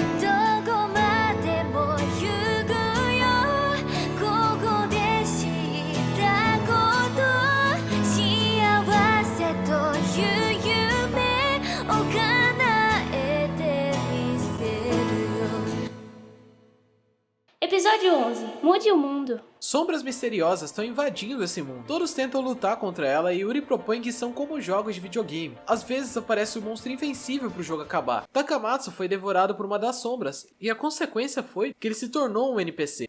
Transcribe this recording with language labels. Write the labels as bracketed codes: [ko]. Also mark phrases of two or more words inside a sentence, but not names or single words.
[ja] どこまでも行くよ。ここで知ったこと幸せという夢を叶えてみせるよ。 [pt] Episódio 11. Mude o mundo. Sombras misteriosas estão invadindo esse mundo. Todos tentam lutar contra ela e Yuri propõe que são como jogos de videogame. Às vezes aparece um monstro invencível pro jogo acabar. Takamatsu foi devorado por uma das sombras, e a consequência foi que ele se tornou um NPC.